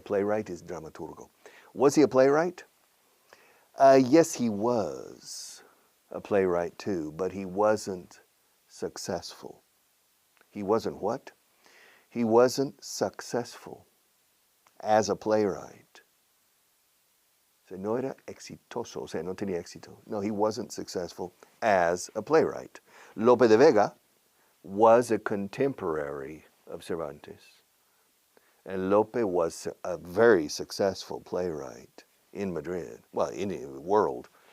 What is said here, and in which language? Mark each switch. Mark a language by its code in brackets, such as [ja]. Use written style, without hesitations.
[en] Playwright is dramaturgo. Was he a playwright? Yes, he was a playwright too, but he wasn't successful. He wasn't what? He wasn't successful as a playwright. [es] O sea, no era exitoso, o sea, no tenía éxito. [en] No, he wasn't successful as a playwright. Lope de Vega was a contemporary of Cervantes. And Lope was a very successful playwright in Madrid, well, in the world.